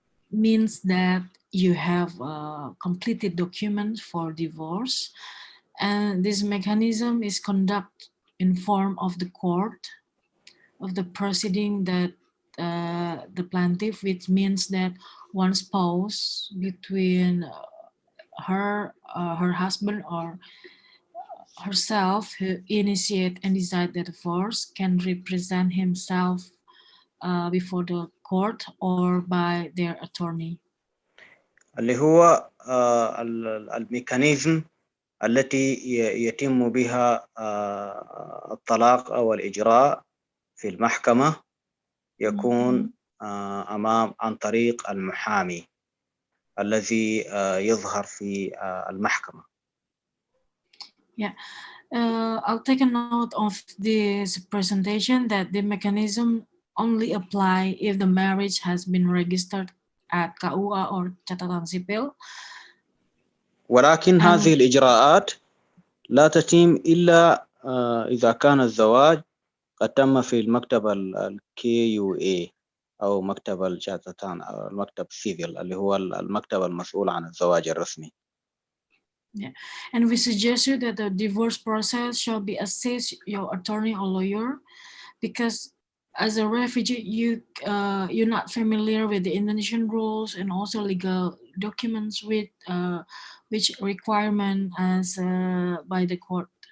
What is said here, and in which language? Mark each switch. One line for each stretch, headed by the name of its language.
English: Means that you have completed documents for divorce, and this mechanism is conducted in form of the court of the proceeding that the plaintiff, which means that one spouse between her husband or herself who initiate and decide the divorce can represent himself before the court or by their attorney.
Arabic: اللي هو الميكانيزم التي يتم بها الطلاق أو الإجراء في المحكمة يكون عن طريق المحامي الذي يظهر في المحكمة.
English: Yeah, I'll take a note of this presentation that the mechanism only apply if the marriage has been registered at KUA or Catatan Sipil.
Arabic: ولكن هذه الإجراءات لا تتم إلا إذا كان الزواج قد تم في المكتب QA أو مكتب الجاتتان أو المكتب سيفيل اللي هو المكتب المسؤول عن الزواج الرسمي.
English: Yeah, and we suggest you that the divorce process shall be assessed your attorney or lawyer, because as a refugee you're not familiar with the Indonesian rules and also legal documents with which requirement as by the court.